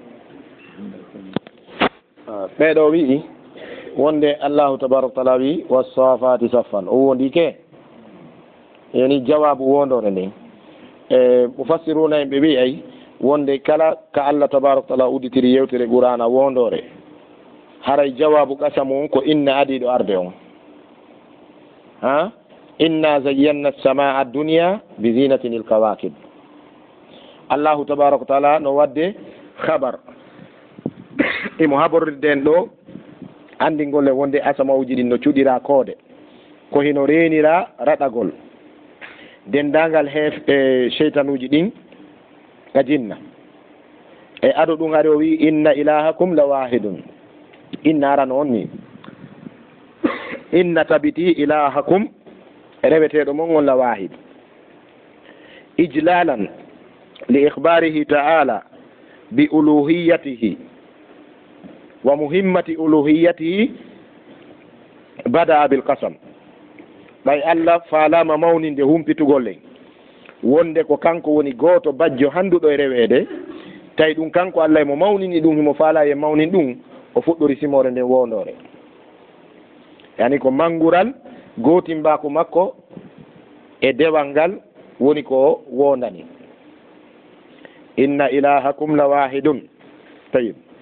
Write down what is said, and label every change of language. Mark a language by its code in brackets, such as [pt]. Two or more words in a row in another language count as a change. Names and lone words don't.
[ff] ɓeɗo wi'i wonde Allahu [ar] تبارك تعالى [ff] wi [ar] والصافات صفا [ff] o wondi ke yani jawabu wondore nden mufassiruna en ɓe wi'ay wonde kala ka Allah [ar] تبارك تعالى [ff] uditiri yewtere qur'ana wondore haray [ar] جواب قسم [ff] on ko inna adiɗo arde on ha [ar] إنا زينا السماء الدنيا بزينة الكواكب الله تبارك تعالى [ff] no wadde khabar imo habordirden ɗo andingol e wonde asamawuji ɗin no cuɗira koode ko hino renira raɗagol dendagal heef e cheytanuji ɗin ka jinna e aɗo ɗum ari o wi [ar] إن إلهكم لواحد [ff] inna arano on ni inna tabiti ilahakum reweteɗo mon on [ar] لواحد إجلالا لإخباره تعالى بألوهيته ومهمة ألوهيته بدأ بالقسم [ff] ɓay Allah faalama mawninde humpitugol en wonde ko kanko woni gooto bajjo handuɗo e reweede tawi ɗum kanko Allah mo mawnini ɗum himo faala e mawnin ɗum o fuɗɗori simore nden wondore yani ko mangural gootimbako makko e dewal ngal woni ko wondani [ar] إن إلهكم لواحد [ff] tayib